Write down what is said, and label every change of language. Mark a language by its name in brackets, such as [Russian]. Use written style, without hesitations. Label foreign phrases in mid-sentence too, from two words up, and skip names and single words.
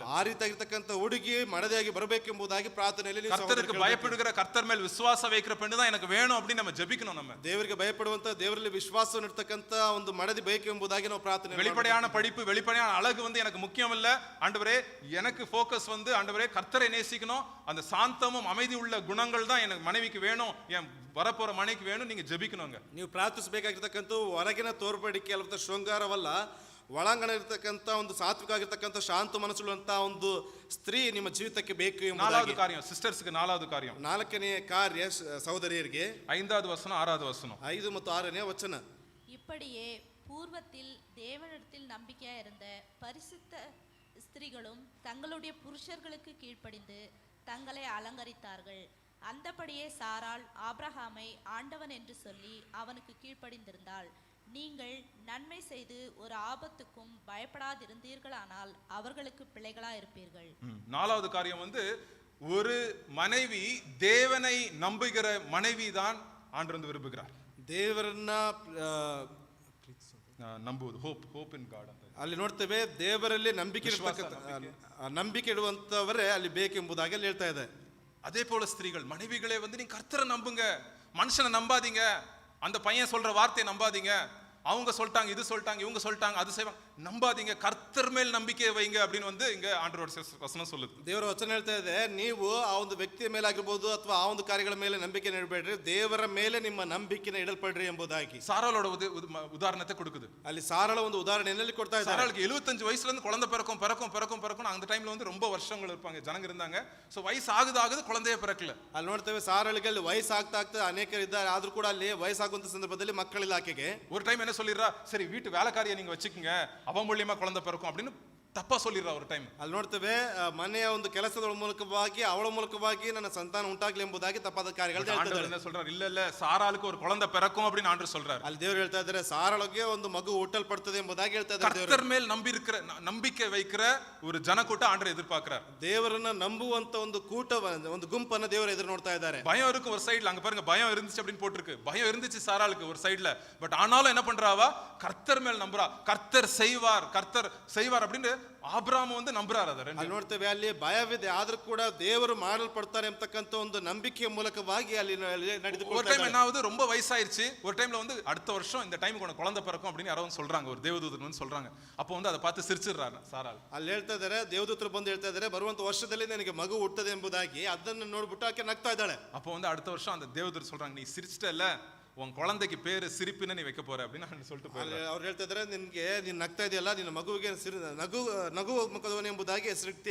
[Kannada] ಆ ರೀತಿಯಾಗಿರ್ತಕ್ಕಂಥ ಹುಡುಗಿ ಮಡದಿಯಾಗಿ ಬರಬೇಕೆಂಬುದಾಗಿ ಪ್ರಾರ್ಥನೆಯಲ್ಲಿ [Tamil] கர்த்தருக்கு பயப்படுகிற கர்த்தர் மேல் விசுவாசம் வைக்கிற பெண்ணு தான் எனக்கு வேணும் அப்படி நம்ம ஜெபிக்கணும். நம்ம [Kannada] ದೇವರಿಗೆ ಭಯಪಡುವಂತ ದೇವರಲ್ಲಿ ವಿಶ್ವಾಸವನ್ನು ಇರ್ತಕ್ಕಂಥ ಒಂದು ಮಡದಿ ಬೇಕು ಎಂಬುದಾಗಿ ನಾವು ಪ್ರಾರ್ಥನೆ. [Tamil] வெளிப்படையான படிப்பு வெளிப்படையான அழகு வந்து எனக்கு முக்கியம் இல்ல ஆண்டவரே. எனக்கு ஃபோக்கஸ் வந்து ஆண்டவரே கர்த்தரை நேசிக்கணும். அந்த சாந்தமும் அமைதி உள்ள குணங்கள் தான் எனக்கு மனைவிக்கு வேணும், என் வரப்போற மனைவிக்கு வேணும். நீங்க ஜெபிக்கணுங்க. [Kannada] ನೀವು ಪ್ರಾರ್ಥಿಸಬೇಕಾಗಿರ್ತಕ್ಕಂಥ ಹೊರಗಿನ ತೋರ್ಪಡಿಕೆ ಅಲ್ಲ ಶೃಂಗಾರವಲ್ಲ, ಒಳಾಂಗಣ ಇರತಕ್ಕಂಥ ಒಂದು ಸಾತ್ವಿಕ ಆಗಿರ್ತಕ್ಕಂಥ ಶಾಂತ ಮನಸ್ಸುಳ್ಳಂತ ಒಂದು ಸ್ತ್ರೀ ನಿಮ್ಮ ಜೀವಿತಕ್ಕೆ ಬೇಕು ಎಂಬುದಾಗಿ. [Tamil] நாலாவது காரியம் சிஸ்டர்ஸ்க்கு நாலாவது காரியம். [Kannada] ನಾಲ್ಕನೇ ಕಾರ್ಯ ಸಹೋದರಿಯರಿಗೆ [Tamil] 5வது வசனம் 6வது வசனம். [Kannada] 5 ಮತ್ತು 6ನೇ ವಚನ. [Tamil] இப்படியே பூர்வத்தில் தேவனிடத்தில் நம்பிக்கையா இருந்த பரிசுத்த ஸ்திரீகளும் தங்களுடைய புருஷர்களுக்கு கீழ்ப்படிந்து தங்களை அலங்கரித்தார்கள். அந்தபடியே சாராள் ஆபிரகாமை ஆண்டவன் என்று சொல்லி அவனுக்கு கீழ்ப்படிந்திருந்தாள். நீங்கள் நன்மை செய்து ஒரு ஆபத்துக்கும் பயப்படாதிருந்தீர்களானால் அவர்களுக்கு பிள்ளைகளா இருப்பீர்கள். நாலாவது காரியம் வந்து ஒரு மனைவி தேவனை நம்புகிற மனைவி தான் ஆண்டவர் வந்து விரும்புகிறார். [Kannada] ದೇವರನ್ನ [English] நம்புவது hope in God ಅಂತ. [Kannada] ಅಲ್ಲಿ ನೋಡ್ತೇವೆ ದೇವರಲ್ಲಿ ನಂಬಿಕೆ ಇಡುವಂತವರೇ ಅಲ್ಲಿ ಬೇಕೆಂಬುದಾಗಿ ಅಲ್ಲಿ ಹೇಳ್ತಾ ಇದೆ. [Tamil] அதே போல ஸ்திரீகள் மனைவிகளே வந்து நீங்க கர்த்தரை நம்புங்க, மனுஷனை நம்பாதீங்க. அந்த பையன் சொல்ற வார்த்தையை நம்பாதீங்க. அவங்க சொல்லிட்டாங்க இது சொல்லிட்டாங்க இவங்க சொல்லிட்டாங்க அது செய்வாங்க, நம்பாதீங்க, கர்த்தர் மேல் நம்பிக்கை வைங்க அப்படின்னு வந்து இங்க ஆண்டவரோட வசனம் சொல்லுது. [Kannada] ದೇವರ ವಚನ ಹೇಳ್ತಾ ಇದೆ, ನೀವು ಆ ಒಂದು ವ್ಯಕ್ತಿಯ ಮೇಲೆ ಆಗಿರ್ಬೋದು ಅಥವಾ ಆ ಒಂದು ಕಾರ್ಯಗಳ ಮೇಲೆ ನಂಬಿಕೆ ಇಡಬೇಡ್ರಿ, ದೇವರ ಮೇಲೆ ನಿಮ್ಮ ನಂಬಿಕೆನ ಇಡಲ್ಪಡ್ರಿ ಎಂಬುದಾಗಿ [Tamil] சாராளோட உதாரணத்தை கொடுக்குது. [Kannada] ಅಲ್ಲಿ ಸಾರಳ ಒಂದು ಉದಾಹರಣೆಯಲ್ಲಿ ಕೊಡ್ತಾ ಇದ್ದಾರೆ. [Tamil] சாராளுக்கு 75 வயசுல இருந்து குழந்தை பிறக்கும் அந்த டைம்ல வந்து ரொம்ப வருஷங்கள் இருப்பாங்க, ஜனங்க இருந்தாங்க. சோ வயசு ஆகுது குழந்தையே பிறக்கல. [Kannada] ಅಲ್ಲಿ ನೋಡ್ತೇವೆ ಸಾರಳಿಗೆ ಅಲ್ಲಿ ವಯಸ್ಸು ಆಗ್ತಾ ಅನೇಕರು ಇದ್ದಾರೆ, ಆದ್ರೂ ಕೂಡ ಅಲ್ಲಿ ವಯಸ್ಸಾಗುವಂತ ಸಂದರ್ಭದಲ್ಲಿ ಮಕ್ಕಳಿಲ್ಲ ಆಕೆಗೆ. [Tamil] ஒரு டைம் என்ன சொல்லிடுறா, சரி வீட்டு வேலைக்காரியை நீங்க வச்சுக்கோங்க, அவன் மூலியமா குழந்தை பிறக்கும் அப்படின்னு ತಪ್ಪ சொல்லிடுறா ஒரு டைம். [Kannada] ಅಲ್ಲಿ ನೋಡ್ತೇವೆ ಮನೆಯ ಒಂದು ಕೆಲಸದ ಮೂಲಕವಾಗಿ ಅವಳ ಮೂಲಕವಾಗಿ ನನ್ನ ಸಂತಾನ ಉಂಟಾಗ್ಲಿ ಎಂಬುದಾಗಿ ತಪ್ಪಾದ ಕಾರ್ಯಗಳು ಹೇಳ್ತಾರೆ. [Tamil] என்ன சொல்றாரு, இல்ல சாராளுக்கு ஒரு குழந்தை பிறக்கும் அப்படின்னு ஆண்டவர் சொல்றாரு. [Kannada] ಅಲ್ಲಿ ದೇವರು ಹೇಳ್ತಾ ಇದ್ದಾರೆ ಸಾರಳಿಗೆ ಒಂದು ಮಗು ಹುಟ್ಟಲ್ಪಡ್ತದೆ ಎಂಬುದಾಗಿ ಹೇಳ್ತಾ ಇದ್ದಾರೆ. [Tamil] கர்த்தர் மேல் நம்பிக்கை வைக்கிற ஒரு ஜனக்கூட்ட ஆண்டவர் எதிர்பார்க்கிறார். [Kannada] ದೇವರನ್ನ ನಂಬುವಂತ ಒಂದು ಕೂಟ ಒಂದು ಗುಂಪನ್ನ ದೇವರು ಎದುರು ನೋಡ್ತಾ ಇದ್ದಾರೆ. [Tamil] பயம் இருக்கு ஒரு சைடுல, அங்க பாருங்க பயம் இருந்துச்சு அப்படின்னு போட்டுருக்கு. பயம் இருந்துச்சு சாராளுக்கு ஒரு சைடுல. பட் ஆனாலும் என்ன பண்றாவா, கர்த்தர் மேல் நம்புறா. கர்த்தர் செய்வார் அப்படின்னு ஆபிரகாம் வந்து நம்புறாரு. அதை [Kannada] ಅಲ್ಲಿ ನೋಡ್ತೇವೆ ಅಲ್ಲಿ ಭಯವಿದೆ, ಆದ್ರೂ ಕೂಡ ದೇವರು ಮಾಡಲ್ಪಡ್ತಾರೆ ಎಂಬತಕ್ಕಂತ ಒಂದು ನಂಬಿಕೆಯ ಮೂಲಕವಾಗಿ ಅಲ್ಲಿ ನಡೆದುಕೊಂಡು. [Tamil] ஒரு டைம் என்ன ஆகுது, ரொம்ப வயசாயிருச்சு. ஒரு டைம்ல வந்து அடுத்த வருஷம் இந்த டைமுக்கு உனக்கு குழந்தை பிறக்கும் அப்படின்னு யாரோ சொல்றாங்க, ஒரு தேவதூதன் வந்து சொல்றாங்க. அப்போ வந்து அதை பார்த்து சிரிச்சிடுறாரு சாராள். [Kannada] ಅಲ್ಲಿ ಹೇಳ್ತಾ ಇದ್ದಾರೆ, ದೇವದೂತರು ಬಂದು ಹೇಳ್ತಾ ಇದ್ದಾರೆ ಬರುವಂತ ವರ್ಷದಲ್ಲಿ ನನಗೆ ಮಗು ಹುಟ್ಟದೆ ಎಂಬುದಾಗಿ. ಅದನ್ನು ನೋಡ್ಬಿಟ್ಟು ಆಕೆ ನಗ್ತಾ ಇದ್ದಾಳೆ. [Tamil] அப்போ வந்து அடுத்த வருஷம் அந்த தேவதூதர் சொல்றாங்க, நீ சிரிச்சிட்டல, உன் குழந்தைக்கு பேரு சிரிப்புன்னு நீ வைக்க போற அப்படின்னு சொல்லிட்டு போறாரு. [Kannada] ಅವ್ರು ಹೇಳ್ತಾ ಇದ್ದಾರೆ, ನೀನ್ ನಗ್ತಾ ಇದೆಯಲ್ಲ, ನಿನ್ನ ಮಗುವಿಗೆ ನಗು ಮುಖದವನು ಎಂಬುದಾಗಿ ಹೆಸರಿಡ್ತೀಯ.